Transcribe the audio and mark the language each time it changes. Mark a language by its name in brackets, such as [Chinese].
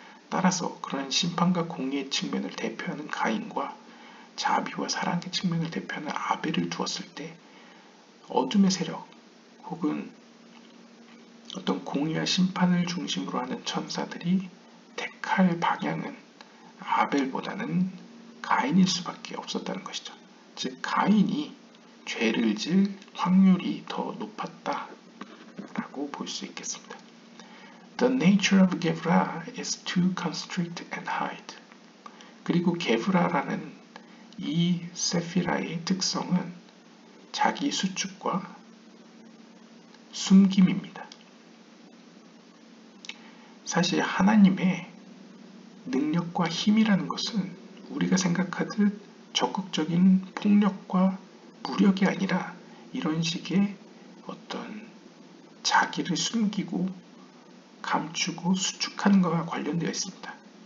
[Korean] 따라서 그러한 심판과 공의의 측면을 대표하는 가인과 자비와 사랑의 측면을 대표하는 아벨을 두었을 때 어둠의 세력 혹은 어떤 공의와 심판을 중심으로 하는 천사들이 택할 방향은 아벨보다는 가인일 수밖에 없었다는 것이죠. 즉 가인이 죄를 질 확률이 더 높았다라고 볼 수 있겠습니다. [English] The nature of Gevurah is to constrict and hide. [Korean] 그리고 게브라라는 이 세피라의 특성은 자기 수축과 숨김입니다. 사실 하나님의 능력과 힘이라는 것은 우리가 생각하듯 적극적인 폭력과 무력이 아니라 이런 식의 어떤 자기를 숨기고 감추고 수축하는 것과 관련되어 있습니다.